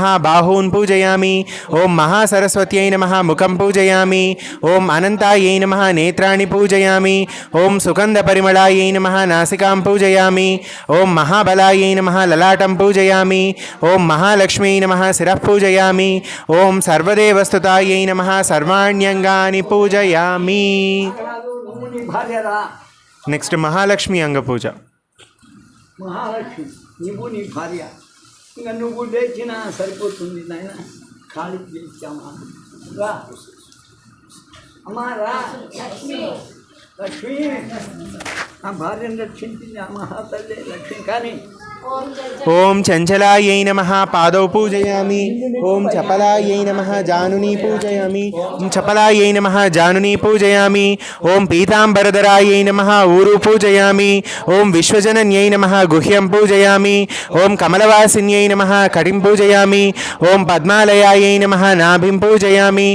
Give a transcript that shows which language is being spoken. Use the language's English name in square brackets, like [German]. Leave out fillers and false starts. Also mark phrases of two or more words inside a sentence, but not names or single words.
[Sanskrit] बाहून् पूजयामि ओं महासरस्वत्यै नमः मुखं पूजयामि ओं अनन्तायै नमः नेत्राणि पूजयामि ओं सुगन्धपरिमलायै नमः नासिकां पूजयामि ओं महाबलायै नमः ललाटं पूजयामि ओं महालक्ष्म्यै नमः शिरः पूजयामि ओं सर्वदेवस्तुतायै नमः सर्वाण्यङ्गानि पूजयामि नेक्स्ट महालक्ष्मी अंग पूजा [Telugu] మహాలక్ష్మి నువ్వు నీ భార్య ఇంకా నువ్వు లేచినా సరిపోతుంది నాయన ఖాళీ చేసామా రా అమ్మా రా లక్ష్మి ఆ భార్యను రక్షించింది ఆ మహాతల్లి లక్ష్మి కానీ [Sanskrit] ओं चंचलायै नमः पादौ पूजयामि ओं चपलायै नमः जानुनी पूजयामि ओं चपलायै नमः जानुनी पूजयामि ओं पीताम्बरधरायै नमः ऊरु पूजयामि ओं विश्वजनन्यै नमः गुह्यं पूजयामि ओं कमलवासिन्यै नमः कटिं पूजयामि ओं पद्मालयायै नमः नाभिं पूजयामि